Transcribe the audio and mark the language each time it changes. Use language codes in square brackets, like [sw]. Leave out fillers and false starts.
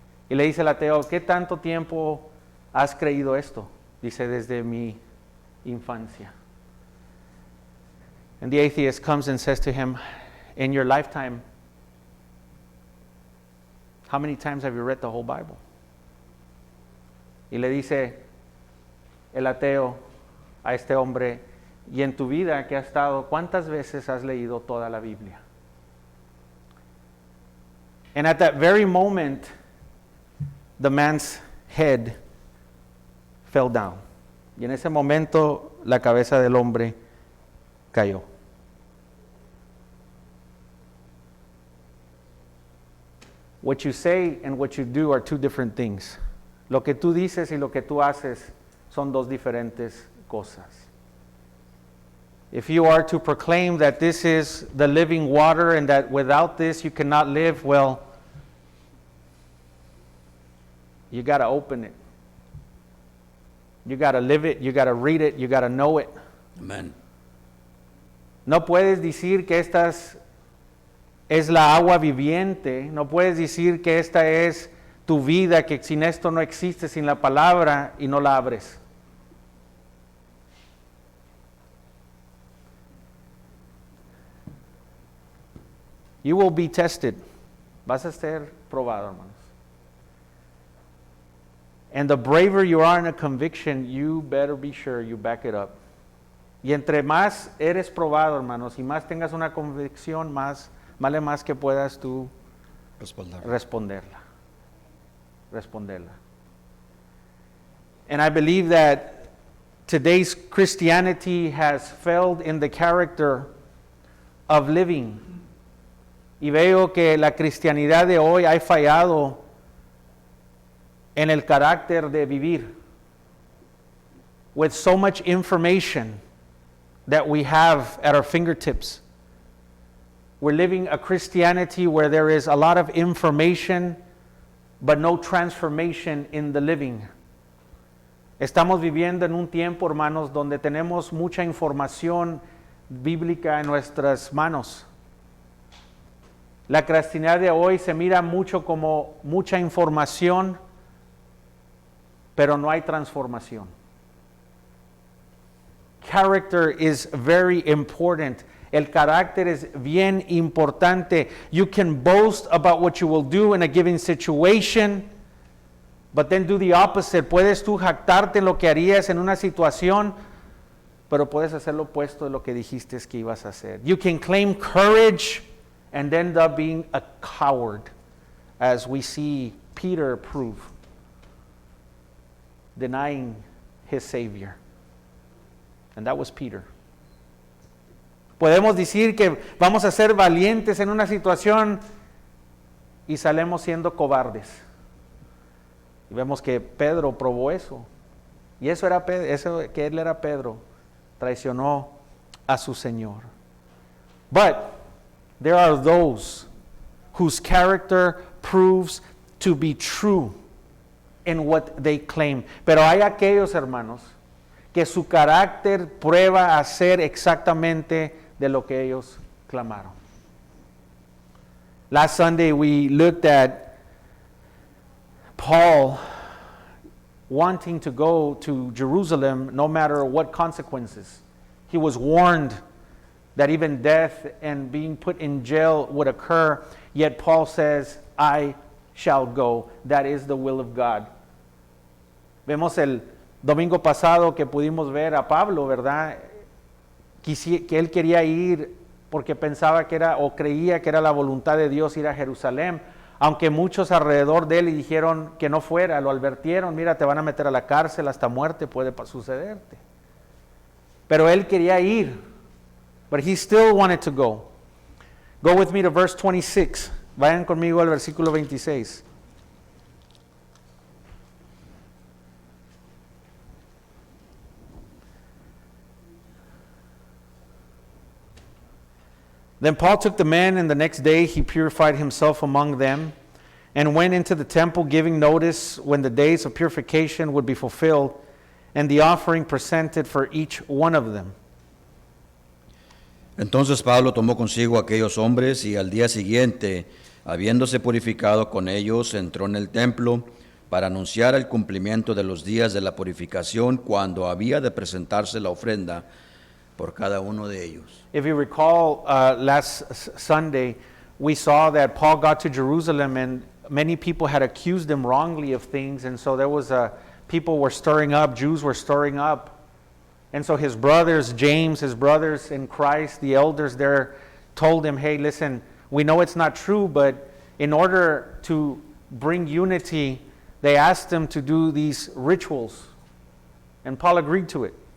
[es] Y le dice el ateo, ¿qué tanto tiempo has creído esto? Dice, desde mi infancia. [en] And the atheist comes and says to him, in your lifetime, how many times have you read the whole Bible? [es] Y le dice el ateo a este hombre, y en tu vida que has estado, ¿cuántas veces has leído toda la Biblia? [en] And at that very moment, the man's head fell down. [es] Y en ese momento, la cabeza del hombre cayó. [en] What you say and what you do are two different things. [es] Lo que tú dices y lo que tú haces son dos diferentes cosas. [en] If you are to proclaim that this is the living water and that without this you cannot live, well, you got to open it. You got to live it, you got to read it, you got to know it. Amen. [es] No puedes decir que esta es la agua viviente, no puedes decir que esta es tu vida, que sin esto no existe, sin la palabra, y no la abres. [en] You will be tested. [es] Vas a ser probado, hermanos. [en] And the braver you are in a conviction, you better be sure you back it up. [es] Y entre más eres probado, hermanos, y más tengas una convicción, vale más que puedas tú responderla. [en] And I believe that today's Christianity has failed in the character of living. [es] Y veo que la cristianidad de hoy ha fallado en el carácter de vivir. [en] With so much information that we have at our fingertips. We're living a Christianity where there is a lot of information, but no transformation in the living. [es] Estamos viviendo en un tiempo, hermanos, donde tenemos mucha información bíblica en nuestras manos. La cristianidad de hoy se mira mucho como mucha información, pero no hay transformación. [en] Character is very important. [es] El carácter es bien importante. [en] You can boast about what you will do in a given situation, but then do the opposite. [es] Puedes tú jactarte en lo que harías en una situación, pero puedes hacer lo opuesto de lo que dijiste que ibas a hacer. [en] You can claim courage and end up being a coward, as we see Peter prove, denying his Savior. And that was Peter. [es] Podemos decir que vamos a ser valientes en una situación y salimos siendo cobardes. Y vemos que Pedro probó eso. Y eso era que él era Pedro, traicionó a su Señor. [en] But there are those whose character proves to be true in what they claim. [es] Pero hay aquellos, hermanos, que su carácter prueba a ser exactamente de lo que ellos clamaron. [en] Last Sunday we looked at Paul wanting to go to Jerusalem no matter what consequences. He was warned that even death and being put in jail would occur, yet Paul says, I shall go. That is the will of God. [es] Vemos el domingo pasado que pudimos ver a Pablo, ¿verdad? Que él quería ir porque pensaba que era o creía que era la voluntad de Dios ir a Jerusalén, aunque muchos alrededor de él le dijeron que no fuera, lo advirtieron, mira, te van a meter a la cárcel, hasta muerte puede sucederte. Pero él quería ir, [en] but he still wanted to go. Go with me to verse 26. [es] Vayan conmigo al versículo 26. [en] Then Paul took the men, and the next day he purified himself among them, and went into the temple, giving notice when the days of purification would be fulfilled, and the offering presented for each one of them. [es] Entonces Pablo tomó consigo aquellos hombres, y al día siguiente, habiéndose purificado con ellos, entró en el templo para anunciar el cumplimiento de los días de la purificación, cuando había de presentarse la ofrenda por cada uno de ellos. [en] If you recall, last Sunday, we saw that Paul got to Jerusalem and many people had accused him wrongly of things, and so there was people were stirring up, Jews were stirring up. And so his brothers, James, his brothers in Christ, the elders there, told him, hey, listen, we know it's not true, but in order to bring unity, they asked him to do these rituals. And Paul agreed to it.